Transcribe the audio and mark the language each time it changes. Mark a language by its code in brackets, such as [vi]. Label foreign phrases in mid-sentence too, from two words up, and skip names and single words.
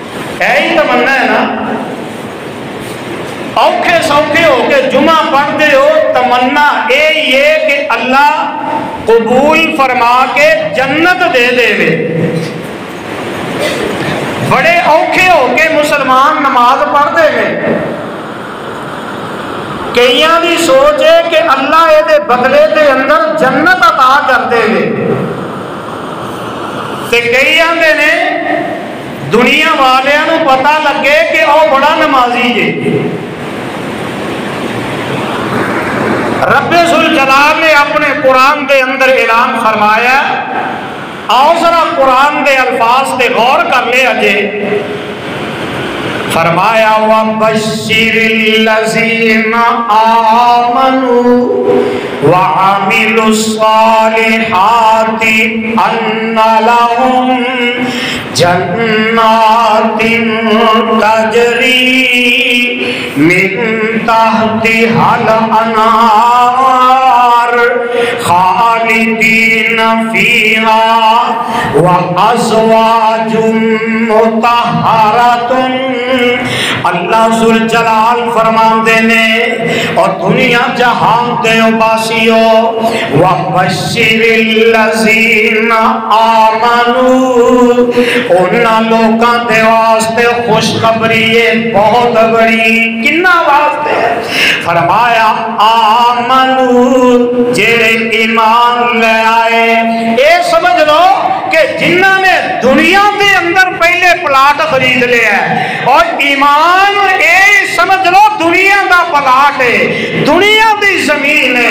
[pa] ہی تمنا ہے نا، اوکھے سوکھے ہو کے جمعہ پڑھتے ہو تمنا یہ ہے کہ اللہ قبول فرما کے جنت دے دے وے. [ur] بڑے اوکھے ہو کے مسلمان نماز پڑھتے ہیں. [pa] کئیاں دی سوچ ہے کہ اللہ یہ بدلے دے اندر جنت عطا کر دے وے. تے کئی آندے نے دنیا والیاں نو پتہ لگے کہ او بڑا نمازی ہے. رب ذوالجلال نے اپنے قرآن دے اندر اعلان فرمایا. آؤ ذرا قرآن دے الفاظ تے غور کر لے اجے. [ar] فرمایا وَبَشِّرِ الَّذِينَ آمَنُوا وَعَمِلُوا الصَّالِحَاتِ أَنَّ لَهُمْ جَنَّاتٍ تَجْرِي مِن تَحْتِهَا الْأَنْهَارُ خَالِدِينَ فِيهَا وَأَزْوَاجٌ مُطَهَّرَةٌ. [pa] اللہ ذوالجلال فرماندے نے اور دنیا جہان دے باسیو [ar] وَبَشِّرِ الَّذِينَ آمَنُوا [pa] انہاں لوکاں دے واسطے خوشخبری ہے بہت بڑی. کنا واسطے فرمایا آمنوا جڑے ایمان لے آئے. اے سمجھ لو کہ جنہاں نے دنیا دے اندر پہلے پلاٹ خرید لیا ہے اور ایمان اے سمجھ لو دنیا دا پلاٹ ہے دنیا دی زمین ہے.